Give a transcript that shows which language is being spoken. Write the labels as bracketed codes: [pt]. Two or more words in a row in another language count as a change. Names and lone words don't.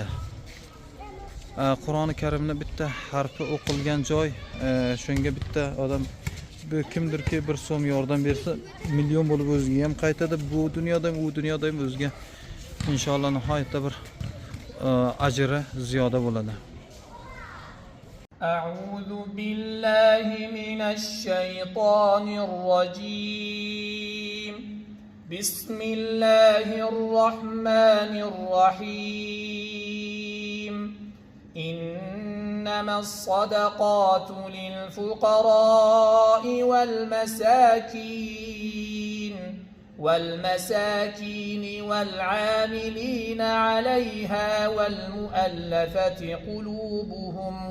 [uz] Qur'oni Karimni bitta harfi o'qilgan joy, shunga bitta odam kimdirki bir so'm yordam bersa, million bo'lib o'ziga ham qaytadi. Bu dunyoda ham, u dunyoda ham o'ziga inshaalloh nihoyatda bir ajri ziyoda bo'ladi. [ar] أعوذ بالله من الشيطان الرجيم بسم الله الرحمن الرحيم إنما الصدقات للفقراء والمساكين والعاملين عليها والمؤلفة قلوبهم